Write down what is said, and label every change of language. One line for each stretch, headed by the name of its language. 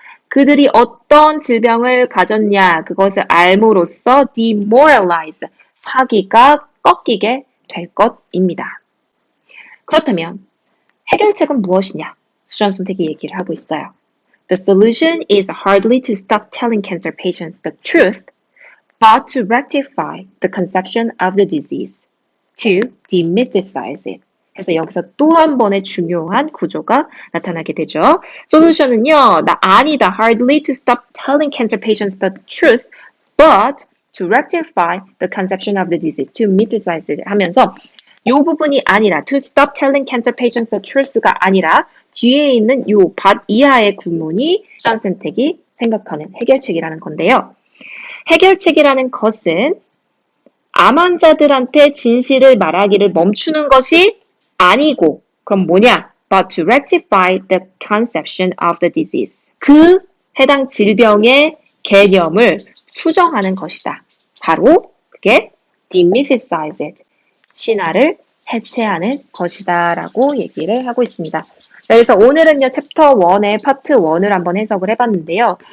Korean: 그들이 어떤 질병을 가졌냐, 그것을 알므로써 demoralize, 사기가 꺾이게 될 것입니다. 그렇다면 해결책은 무엇이냐? 수전 선택이 얘기를 하고 있어요.
English: The solution is hardly to stop telling cancer patients the truth, but to rectify the conception of the disease, to demythicize it.
Korean: 그래서 여기서 또 한 번의 중요한 구조가 나타나게 되죠. 솔루션은요, 아니다.
English: Hardly to stop telling cancer patients the truth, but to rectify the conception of the disease, to mythicize it
Korean: 하면서 이 부분이 아니라
English: to stop telling cancer patients the truth
Korean: 가 아니라 뒤에 있는 이 밭 이하의 구문이 수전 선택이 생각하는 해결책이라는 건데요. 해결책이라는 것은 암 환자들한테 진실을 말하기를 멈추는 것이 아니고 그럼 뭐냐?
English: But to rectify the conception of the disease.
Korean: 그 해당 질병의 개념을 수정하는 것이다. 바로 그게
English: demythicize it.
Korean: 신화를 해체하는 것이다 라고 얘기를 하고 있습니다. 그래서 오늘은요, 챕터 1의 파트 1을 한번 해석을 해봤는데요.